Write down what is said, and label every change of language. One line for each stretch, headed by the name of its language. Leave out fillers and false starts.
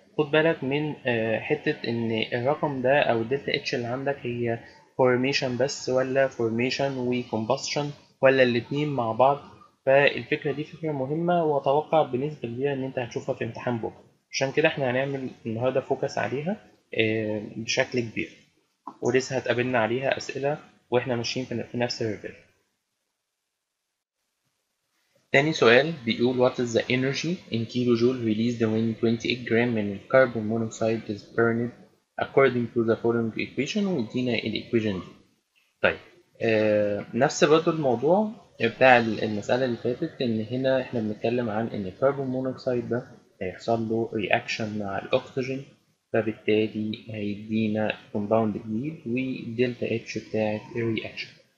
Arabic: خد بالك من حتة ان الرقم ده او الدلتا اتش اللي عندك هي فورميشن بس ولا فورميشن وكومباشن ولا الاتنين مع بعض. فالفكرة دي فكرة مهمة وأتوقع بنسبة كبيرة إن أنت هتشوفها في امتحان بكرة، عشان كده إحنا هنعمل النهاردة فوكس عليها بشكل كبير، ولسه هتقابلنا عليها أسئلة وإحنا ماشيين في نفس الريفيجن. تاني سؤال بيقول
English: what is the energy in kilojoule released when 28
Arabic: جرام من
English: carbon monoxide is burned according to the following equation،
Arabic: ويدينا الايكويشن دي. طيب نفس برضو الموضوع بتاع المسألة اللي فاتت، إن هنا إحنا بنتكلم عن إن الكربون مونوكسيد ده هيحصل له رياكشن مع الأكسجين، فبالتالي هيدينا كومباوند جديد والدلتا اتش بتاعت الرياكشن.